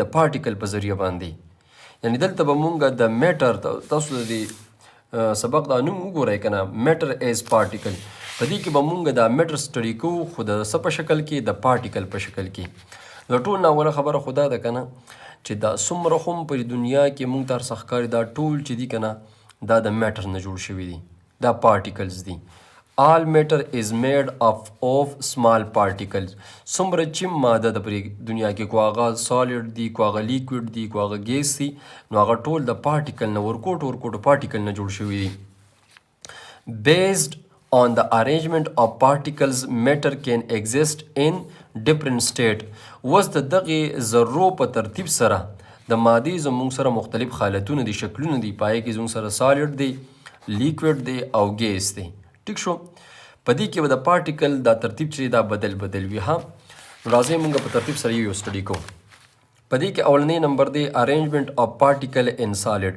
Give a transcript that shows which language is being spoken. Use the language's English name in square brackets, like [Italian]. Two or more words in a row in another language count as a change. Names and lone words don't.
[Pashto] د پارټیکل په ذریعه باندې. یعنې دلته به مونږ د میټر، تاسو د دې سبق دا نوم وګورئ که نه، [English] matter as particle. [Pashto] په دې کې به مونږ دا میټر سټډي کوو خو د څه په شکل کې؟ د پارټیکل په شکل کې. د ټول نه اوله خبره خو دا ده که نه چې دا څومره خو په دنیا کې مونږ ته هر څه ښکاري دا ټول چې دي که نه دا د میټر نه جوړ شوي دي، دا پارټیکلز دي. [English] all matter is made up of small particles. [Pashto] څومره چې ماده د پرې دنیا کې کو هغه سالډ دي، کو هغه لیکوډ دي، کو هغه ګیس دي، نو هغه ټول د پارټیکل نه ورکوټ پارټیکل نه جوړ شوي دي. [English] based on the arrangement of particles matter can exist in different state. [Pashto] اوس د دغې ذرو په ترتیب سره د مادې زموږ سره مختلف حالتونه دي، شکلونه دي. پای کې زموږ سره سالډ دی، لیکوډ دی او ګیس دی. ټیک شو. په دې کې به د پارټیکل دا ترتیب چې دا بدل وي. راځئ موږ په ترتیب سره یو سټډي کوو. په دې کې اولنی نمبر دی [English] arrangement of particle in solid.